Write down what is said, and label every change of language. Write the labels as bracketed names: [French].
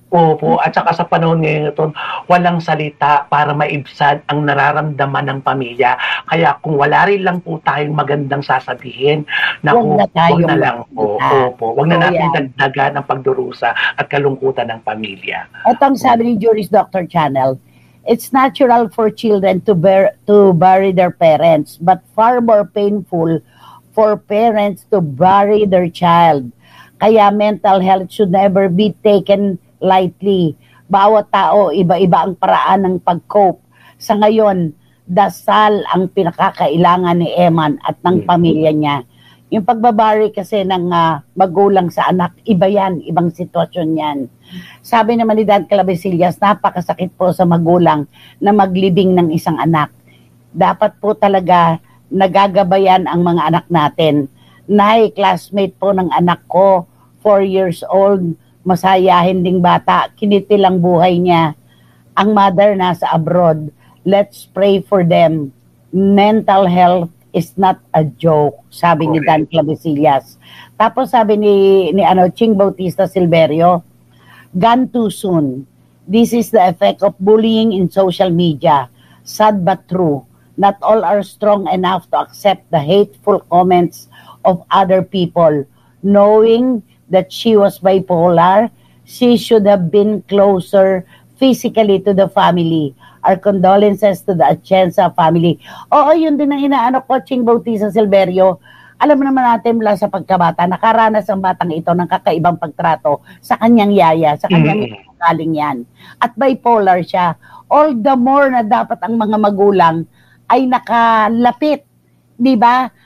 [Filipino] Opo, at saka sa panahon ngayon ito, walang salita para maibsan ang nararamdaman ng pamilya. Kaya kung wala rin lang po tayong magandang sasabihin, wag na lang po. Opo, wag na natin dagdagan ang pagdurusa at kalungkutan ng pamilya. Ito ang sabi ni Juris Doctor Channel, [English] it's natural for children to bury their parents, but far more painful for parents to bury their child. Kaya mental health should never be taken lightly. [Filipino] Bawat tao, iba-iba ang paraan ng pag-cope. Sa ngayon, dasal ang pinakakailangan ni Eman at ng pamilya niya. Yung pagbabari kasi ng magulang sa anak, iba yan, ibang sitwasyon yan. Sabi naman ni Dan Clavesillas, napakasakit po sa magulang na maglibing ng isang anak. Dapat po talaga nagagabayan ang mga anak natin. Nay, classmate po ng anak ko, 4 years old, masayahin ding bata, kinitil ang buhay niya. [English] Ang mother nasa abroad, let's pray for them. Mental health is not a joke, [Filipino] sabi ni Dan Clavesillas. Tapos sabi ni Ching Bautista Silverio, [English] gone too soon. This is the effect of bullying in social media. Sad but true. Not all are strong enough to accept the hateful comments of other people. Knowing that she was bipolar, she should have been closer physically to the family. Our condolences to the Atienza family. [Filipino] Oo, yun din ang inaano ko, Ching Bautista Silverio. Alam naman natin mula sa pagkabata, nakaranas ang batang ito ng kakaibang pagtrato sa kanyang yaya, sa kanyang galing yan. At bipolar siya. [English] All the more [Filipino] na dapat ang mga magulang ay nakalapit. Di ba?